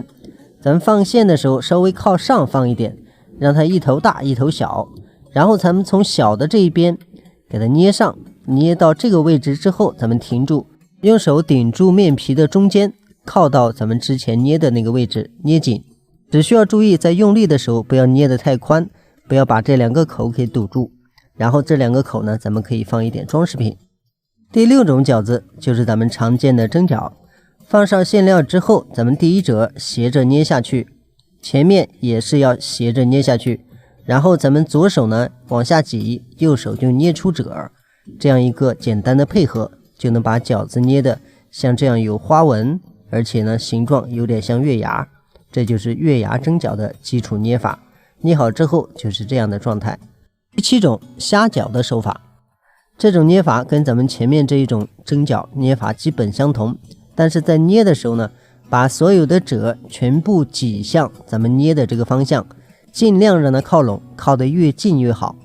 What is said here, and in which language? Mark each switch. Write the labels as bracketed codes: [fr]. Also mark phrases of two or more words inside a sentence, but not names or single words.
[zh] 咱們放餡的時候稍微靠上放一點，讓它一頭大一頭小，然後咱們從小的這一邊給它捏上，捏到這個位置之後，咱們停住，用手頂住面皮的中間，靠到咱們之前捏的那個位置，捏緊。只需要注意在用力的時候不要捏得太寬，不要把這2個口給堵住。然後這2個口呢，咱們可以放一點裝飾品。第6種餃子就是咱們常見的蒸餃，放上餡料之後，咱們第一褶斜着捏下去，前面也是要斜着捏下去，然後咱們左手呢往下擠，右手就捏出褶，這樣一個簡單的配合，就能把餃子捏得像這樣有花紋，而且呢形狀有點像月牙，這就是月牙蒸餃的基礎捏法。捏好之後就是這樣的狀態。第7種蝦餃的手法，這種捏法跟咱們前面這一種蒸餃捏法基本相同，但是在捏的時候呢，把所有的褶全部擠向咱們捏的這個方向，盡量讓它靠攏，靠得越近越好。